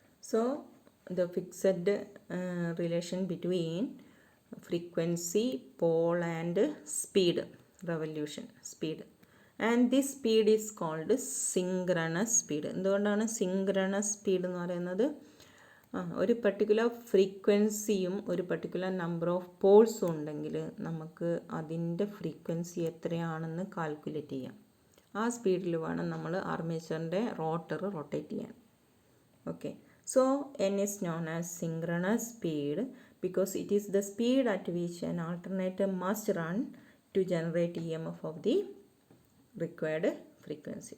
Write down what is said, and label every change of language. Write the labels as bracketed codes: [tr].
[en] So the fixed relation between frequency, pole and speed, revolution speed, and this speed is called synchronous speed. [ml] എന്തുകൊണ്ടാണ് synchronous speed എന്ന് പറയുന്നത്? ഒരു particular ഫ്രീക്വൻസിയും ഒരു particular number of പോൾസും ഉണ്ടെങ്കിൽ നമുക്ക് അതിൻ്റെ ഫ്രീക്വൻസി എത്രയാണെന്ന് കാൽക്കുലേറ്റ് ചെയ്യാം. ആ സ്പീഡിൽ വേണം നമ്മൾ ആർമേച്ചറിൻ്റെ റോട്ടർ റൊട്ടേറ്റ് ചെയ്യാൻ. Okay. [en] So n is known as synchronous speed because it is the speed at which an alternator must run to generate EMF of the required frequency.